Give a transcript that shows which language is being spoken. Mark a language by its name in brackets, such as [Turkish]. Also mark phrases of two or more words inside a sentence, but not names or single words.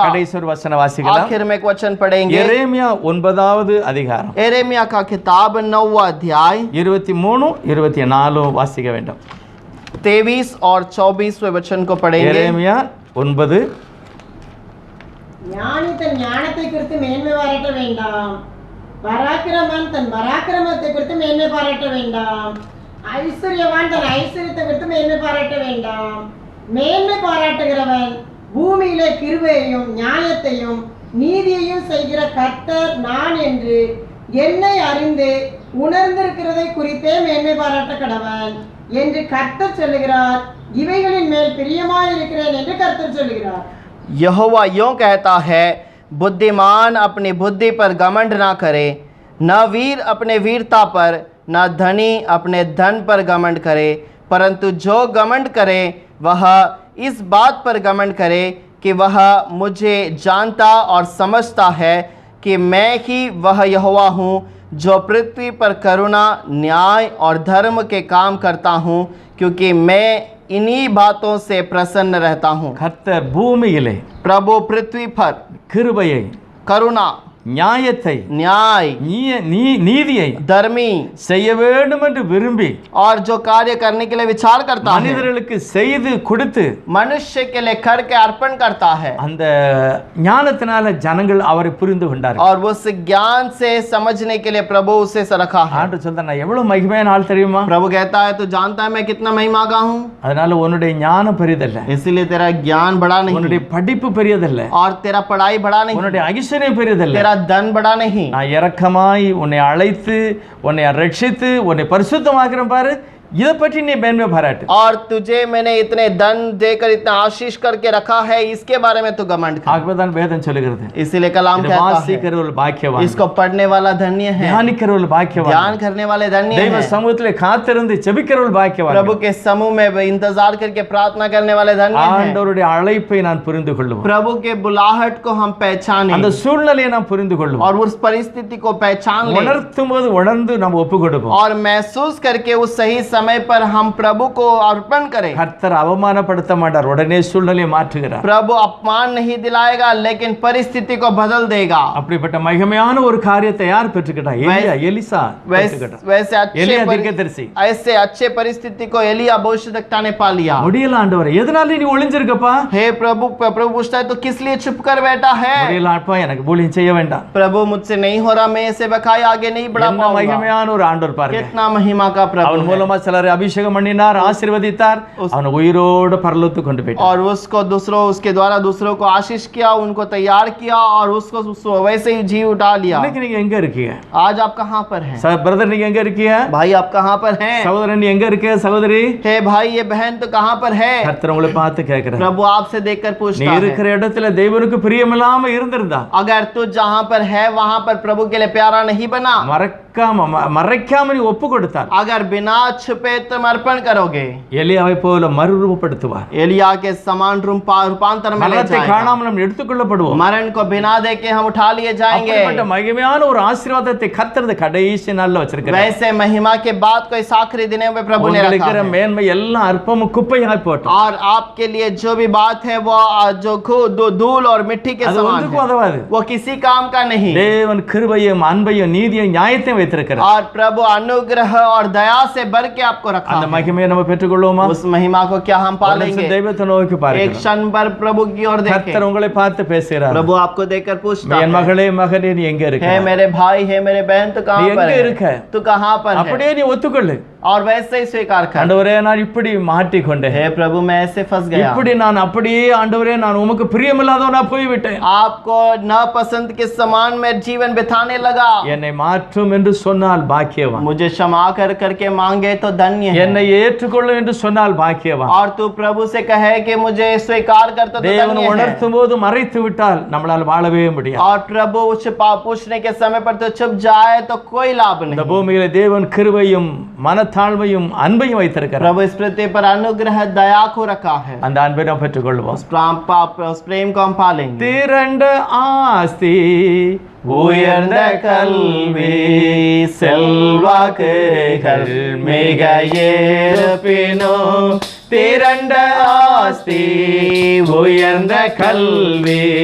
[Tamil] கடைசி ஒரு வசன வாசிக்கலாம். [Hindi] आखिर में एक वचन पढ़ेंगे। [Tamil] எரேமியா 9வது அதிகாரம் [Hindi] एरेमिया का किताब 9वां अध्याय [Tamil] 23 24 வாசிக்க வேண்டும். [Hindi] 23 और 24वें वचन को पढ़ेंगे। [Tamil] எரேமியா 9. ஞானி தன் ஞானத்தை குறித்து மேன்மை பாராட்ட வேண்டாம், பராக்கிரமன் தன் பராக்கிரமத்தை குறித்து மேன்மை பாராட்ட வேண்டாம், ஐஸ்வர்யவான் தன் ஐஸ்வர்யத்தை குறித்து மேன்மை பாராட்ட வேண்டாம். மேன்மை பாராட்டுகிறவன் பூமியிலே கிருபையையும் நியாயத்தையும் நீதியையும் செய்கிற கர்த்தர் நான் என்று என்னை அறிந்து உணர்ந்திருக்கிறதை குறித்தே மேன்மை பாராட்ட கடவன் என்று கர்த்தர் சொல்லுகிறார். இவைகளின் மேல் பிரியமாயிருக்கிறேன் என்று கர்த்தர் சொல்லுகிறார். [Hindi] यहोवा यों कहता है, बुद्धिमान अपनी बुद्धि पर घमंड ना करे, न वीर अपने वीरता पर, न धनी अपने धन पर घमंड करे, परंतु जो घमंड करे वह इस बात पर घमंड करे कि वह मुझे जानता और समझता है कि मैं ही वह यहोवा हूँ जो पृथ्वी पर करुणा न्याय और धर्म के काम करता हूँ, क्योंकि मैं इन्हीं बातों से प्रसन्न रहता हूँ। [Tamil] கர்த்தர் பூமியிலே [Hindi] प्रभु पृथ्वी पर [Tamil] கிருபையை, [Hindi] करुणा, [Tamil] நியாயத்தை, [Hindi] न्याय, [Tamil] நீதியை [Hindi] धर्मी [Tamil] செய்ய வேண்டும் என்று விரும்பி [Hindi] और जो कार्य करने के लिए विचार करता है, [Tamil] மனிதர்களுக்கு செய்து கொடுத்து [Hindi] मनुष्य के लिए करके अर्पण करता है। [Tamil] அந்த ஞானத்தினால ஜனங்கள் அவரை புரிந்து கொண்டார்கள். [Hindi] और उस ज्ञान से समझने के लिए प्रभु उसे रखा है। [Tamil] ஆண்டு சொல்ற, நான் எவ்வளவு மகிமையான ஆள் தெரியுமா? [Hindi] प्रभु कहता है, तू जानता है मैं कितना महिमा का हूँ। [Tamil] அதனால உன்னுடைய ஞானம் பெரியதல்ல, [Hindi] इसीलिए तेरा ज्ञान बड़ा [Tamil] உன்னுடைய [Hindi] नहीं [Tamil] படிப்பு பெரியதல்ல, [Hindi] और तेरा पढ़ाई बड़ा नहीं, [Tamil] உன்னுடைய ஐஸ்வர்யம் பெரியதல்ல. [Hindi] तेरा धन बड़ा नहीं। [Tamil] நான் இரக்கமாய் உன்னை அழைத்து உன்னை ரட்சித்து உன்னை பரிசுத்தமாக்குறேன் பாரு, இதை பற்றி நீ மேன்மை பாராட்டு. [Hindi] और तुझे मैंने इतने धन देकर इतना आशीष करके रखा है, इसके बारे में तू घमंड कर। [Tamil] ஆகவேதான் வேதம் சொல்லுகிறது, [Hindi] इसीलिए कलाम [Tamil] இதை [Hindi] कहता है, [Tamil] வாசிக்கிறவர்கள் பாக்கியவான், [Hindi] इसको पढ़ने वाला धन्य है, [Tamil] தியானிக்கிறவர்கள் பாக்கியவான், [Hindi] ध्यान करने वाले धन्य [Tamil] தெய்வ [Hindi] है, [Tamil] சமூகத்திலே காத்திருந்து ஜெபிக்கிறவர்கள் பாக்கியவான். [Hindi] प्रभु के समूह में इंतजार करके प्रार्थना करने वाले धन्य है। [Tamil] ஆண்டவருடைய அழைப்பை நான் புரிந்து கொள்ளுவோம், [Hindi] प्रभु के बुलाहट को हम पहचाने [Tamil] அந்த சூழ்நிலையை நாம் புரிந்து கொள்ளுவோம், [Hindi] और उस परिस्थिति को पहचान ले [Tamil] உணர்த்தும் போது உணர்ந்து நாம் ஒப்பு கொடுப்போம். [Hindi] और महसूस करके उस सही समय पर हम प्रभु को अर्पण करें। [Tamil] கர்த்தர் அவமானப்படுத்த மாட்டார், உடனே சூழ்நிலையை மாற்றுகிறார். [Hindi] प्रभु अपमान नहीं दिलाएगा, लेकिन परिस्थिति को बदल देगा। [Tamil] அப்படிப்பட்ட மகிமையான ஒரு காரியத்தை யார் பெற்றுக்கிட்டா? எலிசா பெற்றுக்கிட்டார். [Hindi] वैसे [Tamil] எலியா தீர்க்கதரிசி. [Hindi] ऐसे अच्छे परिस्थिति को एलिया भविष्यद्वक्ता ने पा लिया। [Tamil] முடியல ஆண்டவரே, எதனால நீ ஒளிஞ்சிருக்கப்பா? [Hindi] हे प्रभु, प्रभु पूछता है, तो किस लिए छुप कर बैठा है? [Tamil] முடியல ஆட்பா, எனக்கு ஊழியம் செய்ய வேண்டாம். [Hindi] प्रभु मुझसे नहीं हो रहा, मैं इसे बखाई आगे नहीं बढ़ा [Tamil] என்ன [Hindi] पाऊंगा। [Tamil] மகிமையான ஒரு ஆண்டவர் பாருங்க, [Hindi] कितना महिमा का प्रभु [Tamil] அவன் [Hindi] है। [Tamil] மூலமா அப்போஸ்தலரை அபிஷேகம் பண்ணினார், ஆசீர்வதித்தார், அவனை உயிரோடு பரலோகத்துக்கு கொண்டு போயிட்டார். [Hindi] और उसको दूसरों उसके द्वारा दूसरों को आशीष किया, उनको तैयार किया और उसको वैसे ही जी उठा लिया। [Tamil] இன்னைக்கு நீங்க எங்க இருக்கீங்க? [Hindi] आज आप कहाँ पर हैं? [Tamil] பிரதர் நீங்க எங்க இருக்கீங்க? [Hindi] भाई आप कहाँ पर हैं? [Tamil] சகோதரன் நீ எங்க இருக்க? சகோதரி [Hindi] हे भाई ये बहन तो कहाँ पर है? [Tamil] கர்த்தர் உங்களை பார்த்து கேட்கிறார். [Hindi] प्रभु आपसे देखकर [Tamil] நீ [Hindi] पूछता है, [Tamil] இருக்கிற இடத்துல தேவனுக்கு பிரியமில்லாம இருந்திருந்தா [Hindi] अगर तू जहाँ पर है वहाँ पर प्रभु के लिए प्यारा नहीं बना, [Tamil] மறைக்காம நீ ஒப்பு கொடுத்தார், [Hindi] अगर बिना छुपे तुम अर्पण करोगे, [Tamil] எலியாவை போல மறுரூபப்படுத்துவார். [Hindi] एलिया के समान रूपांतर में ले [Tamil] மரணத்தை [Hindi] जाएगा। [Tamil] காணாமல் நம்ம எடுத்துக்கொள்ளப்படுவோம். [Hindi] मरण को बिना देखे हम उठा लिए जाएंगे। [Tamil] அப்படிப்பட்ட மகிமையான ஒரு ஆசீர்வாதத்தை கர்த்தர் இந்த கடைசி நாள்ல வச்சிருக்கிறார். [Hindi] वैसे महिमा के बाद कोई आखिरी दिन में प्रभु ने [Tamil] உங்களுக்கு [Hindi] रखा [Tamil] இருக்கிற [Hindi] है। [Tamil] மேன்மை எல்லாம் அற்பமும் குப்பையாய் போட்டோம். [Hindi] और आपके लिए जो भी बात है वो जो धूल और मिट्टी के [Tamil] அது [Hindi] समान [Tamil] ஒன்றுக்கும் [Hindi] है, [Tamil] உதவாது. [Hindi] वो किसी काम का नहीं। [Tamil] தேவன் கிருபையும் அன்பையும் நீதியும் நியாயத்தையும் வைத்திருக்கிறார். [Hindi] और प्रभु अनुग्रह और दया से भर के आपको रखा [Tamil] அந்த [Hindi] है। [Tamil] மகிமையை நம்ம பெற்றுக்கொள்வோமா? [Hindi] उस महिमा को क्या हम पालेंगे? [Tamil] தெய்வத்தை நோக்கி [Hindi] एक [Tamil] பாருங்க. [Hindi] क्षण पर प्रभु की ओर देखें। [Tamil] கர்த்தர் உங்களை பார்த்து பேசுகிறார். [Hindi] प्रभु आपको देखकर पूछता [Tamil] என் [Hindi] है, [Tamil] மகளே மகனே நீ எங்க இருக்க? [Hindi] हे मेरे भाई, हे मेरे बहन, तू [Tamil] நீ [Hindi] कहाँ [Tamil] எங்க [Hindi] पर [Tamil] இருக்க? [Hindi] है? तू कहाँ पर है? [Tamil] அப்படியே நீ ஒத்துக்கொள்ளு. [Hindi] और वैसे ही स्वीकार कर। [Tamil] ஆண்டவரே நான் இப்படி மாட்டிக்கொண்டேன், [Hindi] हे प्रभु मैं ऐसे फंस गया, [Tamil] இப்படி நான் அப்படியே ஆண்டவரே நான் உமக்கு பிரியமில்லாதவனா போய்விட்டேன், [Hindi] आपको नापसंद के समान में जीवन बिताने लगा। [Tamil] என்னை மாற்றும் என்று சொன்னால் பாக்கியவான், [Hindi] मुझे क्षमा कर करके मांगे तो धन्य है। [Tamil] என்னை ஏற்றுக்கொள்ளும் என்று சொன்னால் பாக்கியவான். [Hindi] और तू प्रभु से कहे कि मुझे स्वीकार कर तो [Tamil] தேவன் [Hindi] धन्य है। [Tamil] உணர்த்தும் போது மறைத்து விட்டால் நம்மளால் வாழவே முடியாது. [Hindi] और प्रभु छिपा पूछने के समय पर तो छुप जाए तो कोई लाभ [Tamil] இந்த [Hindi] नहीं। [Tamil] பூமியில தேவன் கிருபையும் மனத்தாழ்மையும் அன்பையும் வைத்திருக்கிறார். [Hindi] प्रभु इस पृथ्वी पर अनुग्रह दया को रखा है। [Tamil] அந்த அன்பை நாம் பெற்றுக்கொள்வோம். [Hindi] उस प्रेम को हम पालेंगे। [Tamil] திரண்ட ஆஸ்தி உயர்ந்த கல்வி செல்வாக்குகள் மிக ஏற்பினோ, திரண்ட ஆஸ்தி உயர்ந்த கல்வி